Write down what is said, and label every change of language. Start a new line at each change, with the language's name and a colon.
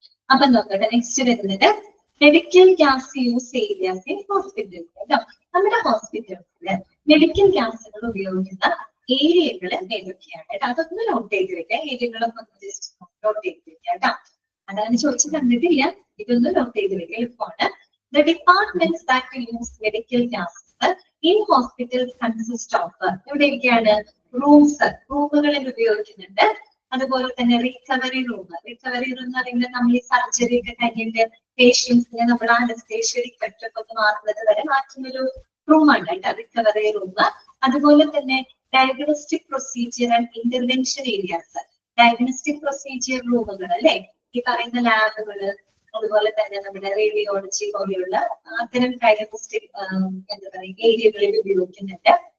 Malayalam: അപ്പൊ നോക്കട്ടെ, നെക്സ്റ്റ് വരുന്നത് medical gas use areas in hospitals കേട്ടോ. നമ്മുടെ ഹോസ്പിറ്റൽസില് മെഡിക്കൽ ഗ്യാസുകൾ ഉപയോഗിക്കുന്ന ഏരിയകൾ ഏതൊക്കെയാണ് കേട്ടോ? അതൊന്ന് നോട്ട് ചെയ്ത് വെക്കാം. ഏരിയകളൊക്കെ ഒന്ന് ജസ്റ്റ് നോട്ട് ചെയ്ത് വെക്കാം കേട്ടോ. അതാണ് ചോദിച്ചു കണ്ടിട്ടില്ല, ഇതൊന്ന് നോട്ട് ചെയ്ത് വെക്കാം, എളുപ്പമാണ്.
English: The departments that use medical gases in hospitals consist of
Malayalam: എവിടെയൊക്കെയാണ്? റൂമുകളിൽ ഉപയോഗിക്കുന്നുണ്ട്. അതുപോലെ തന്നെ റിക്കവറി റൂം എന്ന് പറയുന്നത് നമ്മൾ ഈ സർജറി ഒക്കെ കഴിഞ്ഞിട്ട് പേഷ്യൻസിനെ നമ്മൾ അനസ്തേഷ്യ ഒക്കെ മാറുന്നത് വരെ മാറ്റുന്നൊരു റൂമാണ് കേട്ടോ, റിക്കവറി റൂം. അതുപോലെ തന്നെ diagnostic procedure and intervention areas, diagnostic procedure റൂമുകൾ അല്ലെ, ഈ പറയുന്ന ലാബുകള്, അതുപോലെ തന്നെ നമ്മുടെ റേഡിയോളജി പോലെയുള്ള അത്തരം ഡയഗ്നോസ്റ്റിക് എന്താ പറയുക ഏരിയകളിൽ ഉപയോഗിക്കുന്നുണ്ട്.